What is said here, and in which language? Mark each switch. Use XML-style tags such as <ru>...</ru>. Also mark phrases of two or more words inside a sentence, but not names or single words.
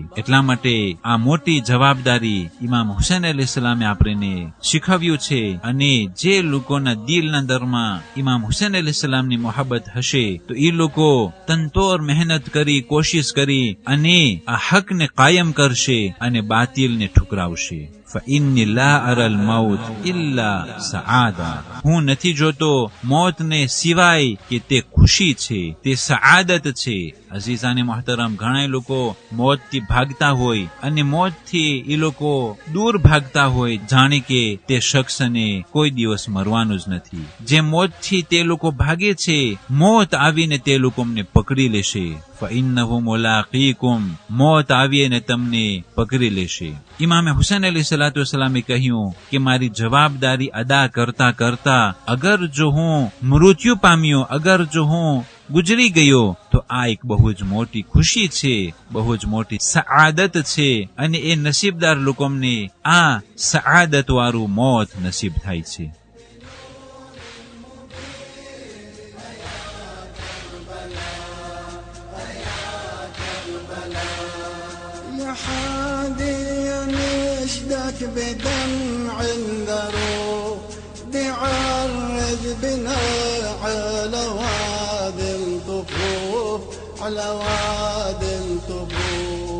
<gu>એટલા માટે આ મોટી જવાબદારી ઇમામ હુસૈન અલૈહિસ્સલામે આપણને શીખવ્યું છે. અને જે લોકોના દિલના અંદરમાં ઇમામ હુસૈન અલૈહિસ્સલામની મોહબ્બત હશે, તો એ લોકો તનતોર મહેનત કરી, કોશિશ કરી અને આ હકને કાયમ કરશે અને બાતિલને ઠુકરાવશે.</gu> <ar>فإني لا أرى الموت إلا سعادة</ar> <gu>હું નથી જોતો મોતને સિવાય કે તે ખુશી છે, તે સઆદત છે.</gu> <ur>عزیزانِ محترم,</ur> <gu>ઘણા લોકો મોતથી ભાગતા હોય અને મોતથી એ લોકો દૂર ભાગતા હોય, જાણે કે તે શખ્સને કોઈ દિવસ મરવાનું જ નથી. જે મોતથી તે લોકો ભાગે છે, મોત આવીને તે લોકો અમને પકડી લેશે.</gu> <ar>فإنه ملاقيكم</ar> <gu>મોત આવીને તમને પકડી લેશે. ઇમામે હુસૈન</gu> <ar>عليه الصلاة والسلام</ar> <gu>કહ્યું કે મારી જવાબદારી અદા કરતા કરતા અગર જો હું મૃત્યુ પામ્યો, અગર જો હું ગુજરી ગયો, તો આ એક બહુ જ મોટી ખુશી છે, બહુ જ મોટી સઆદત છે. અને એ નસીબદાર લોકોને આ સઆદત વાળું મોત નસીબ થાય છે.</gu> <ar>بدمع الدروب بعرج بنا على وادي الطفوف، على وادي الطفوف.</ar>